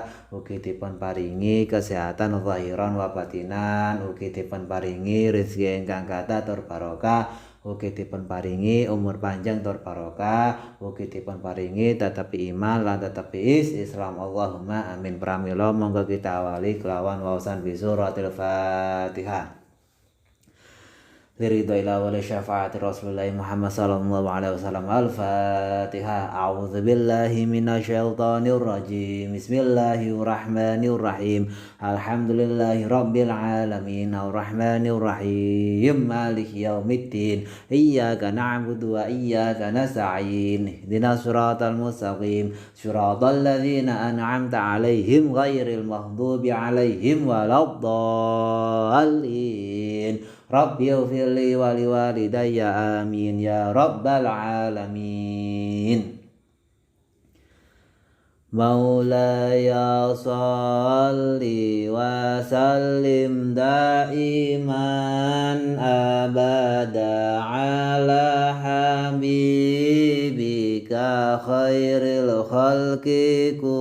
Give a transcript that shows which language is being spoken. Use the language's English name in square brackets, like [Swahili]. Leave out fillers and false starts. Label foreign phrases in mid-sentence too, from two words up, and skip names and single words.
[Javanese] Ugi dipun paringi kesehatan [Arabic] ظاهرا وباطنا, [Javanese] ugi dipun paringi rezeki ingkang kathah tur barokah, ugi dipun paringi umur panjang tur barokah, ugi dipun paringi tetapi iman lan tetapi Islam. [Arabic] اللهم آمين. [Javanese] Pramila monggo kita awali kelawan waosan [Arabic] بسورة الفاتحة. لرضا الله ولشفاعة رسول الله محمد صلى الله عليه وسلم. Al-Fatihah. أعوذ بالله من الشيطان الرجيم. بسم الله الرحمن الرحيم الحمد لله رب العالمين. الرحمن الرحيم مالك يوم الدين. إياك نعبد وإياك نستعين. اهدنا الصراط المستقيم صراط الذين أنعمت عليهم غير المغضوب عليهم ولا الضالين. رب اغفر لي ولوالدي آمين يا رب العالمين. مولاي صل وسلم دائما أبدا على حبيبك خير الخلق